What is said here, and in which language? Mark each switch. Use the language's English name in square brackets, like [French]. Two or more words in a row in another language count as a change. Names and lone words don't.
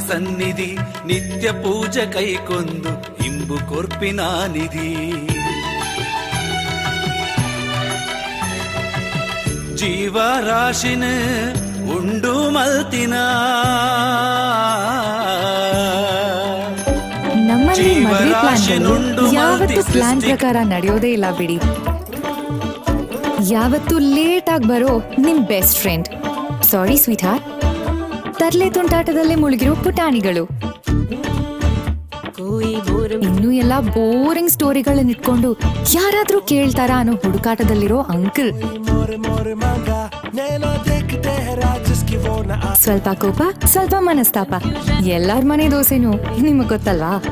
[Tulu] ಸನ್ನಿಧಿ ನಿತ್ಯ ಪೂಜೆ ಕೈಕೊಂದು ಇಂಬು ಕೊರ್ಪಿನ ನಿಧಿ ಜೀವರಾಶಿನ ಉಂಡು ಮಲ್ತಿನ [Kannada] ನಮ್ಮಲ್ಲಿ ಮದುವೆ ಪ್ಲಾನ್ಗಳು ಯಾವತ್ತು ಪ್ಲಾನ್ ಪ್ರಕಾರ ನಡೆಯೋದೇ ಇಲ್ಲ ಬಿಡಿ. ಯಾವತ್ತು ಲೇಟ್ ಆಗಿ ಬರೋ ನಿಮ್ [English] best friend, sorry sweet heart, [Kannada] ತರ್ಲೆ ತುಂಟಾಟದಲ್ಲೇ ಮುಳುಗಿರೋ ಪುಟಾಣಿಗಳು, ಇನ್ನು ಎಲ್ಲ [English] boring stories [Kannada] ಇಟ್ಕೊಂಡು ಯಾರಾದ್ರೂ ಕೇಳ್ತಾರಾ ಅನ್ನೋ ಹುಡುಕಾಟದಲ್ಲಿರೋ ಅಂಕಲ್, ಸ್ವಲ್ಪ ಕೋಪ ಸ್ವಲ್ಪ ಮನಸ್ತಾಪ, ಎಲ್ಲಾರ ಮನೆ ದೋಸೆನೂ ನಿಮಗ್ ಗೊತ್ತಲ್ವಾ.